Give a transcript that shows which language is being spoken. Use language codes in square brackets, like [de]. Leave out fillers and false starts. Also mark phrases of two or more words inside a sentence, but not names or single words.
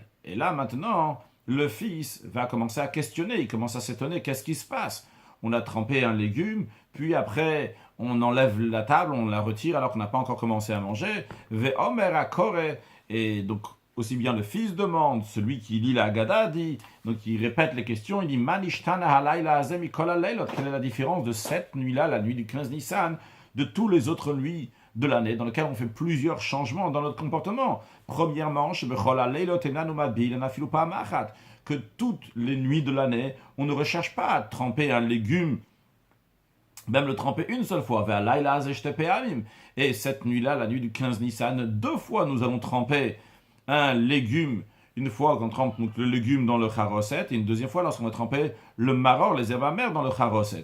[fr] Et là maintenant, le fils va commencer à questionner, il commence à s'étonner, qu'est-ce qui se passe? On a trempé un légume, puis après on enlève la table, on la retire alors qu'on n'a pas encore commencé à manger. [he] ואומר הקורא, [fr] et donc aussi bien le fils demande, celui qui lit la Haggadah dit, donc il répète les questions, il dit [he] מה נשתנה הלילה הזה מכל הלילות, [fr] quelle est la différence de cette nuit-là, la nuit du 15 Nissan, de tous les autres nuits de l'année, dans lesquelles on fait plusieurs changements dans notre comportement. Premièrement, que toutes les nuits de l'année, on ne recherche pas à tremper un légume, même le tremper une seule fois, et cette nuit-là, la nuit du 15 Nissan, deux fois nous allons tremper un légume, une fois qu'on trempe donc, le légume dans le charoset, et une deuxième fois lorsqu'on va tremper le maror, les herbes amères dans le charoset.